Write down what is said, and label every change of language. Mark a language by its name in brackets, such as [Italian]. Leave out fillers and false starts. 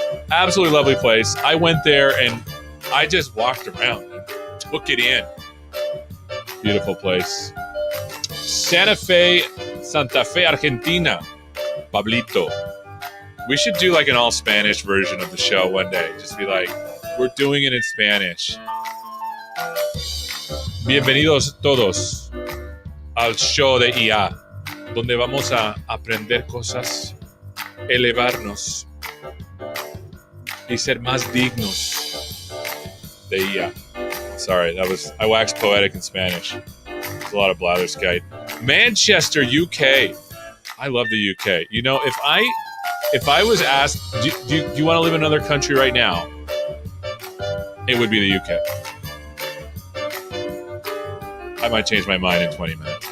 [English] Absolutely lovely place. I went there and I just walked around and took it in. Beautiful place. Santa Fe, Argentina. Pablito. We should do like an all Spanish version of the show one day. Just be like, we're doing it in Spanish. [Spanish] Bienvenidos todos al show de IA, donde vamos a aprender cosas, elevarnos y ser más dignos de IA. [English] Sorry, I waxed poetic in Spanish. There's a lot of blatherskite. Manchester, UK. I love the UK. You know, if I was asked, do you want to live in another country right now? It would be the UK. I might change my mind in 20 minutes.